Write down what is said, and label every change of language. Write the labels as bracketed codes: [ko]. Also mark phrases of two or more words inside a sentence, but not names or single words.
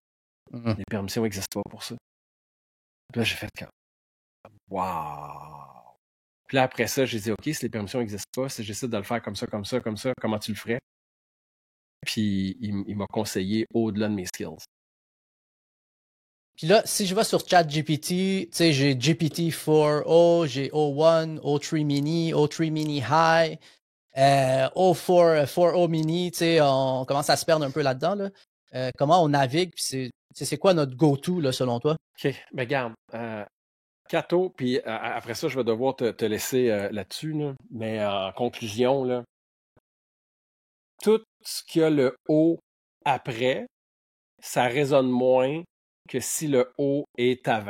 [fr] Les permissions n'existent pas pour ça. Puis là, j'ai fait comme wow! Puis là, après ça, j'ai dit, OK, si les permissions n'existent pas, si j'essaie de le faire comme ça, comment tu le ferais? Puis il m'a conseillé au-delà de mes skills. Puis là, si je vais sur ChatGPT, tu sais, j'ai GPT-4o, j'ai O1, O3 mini, O3 mini high, O4, 4o mini, tu sais, on commence à se perdre un peu là-dedans, là. Comment on navigue, puis c'est quoi notre go-to, là, selon toi? OK, ben regarde, Cato, puis après ça, je vais devoir te laisser là-dessus, là. Mais en conclusion, là, tout ce qu'il y a le O après, ça résonne moins que si le O est avant.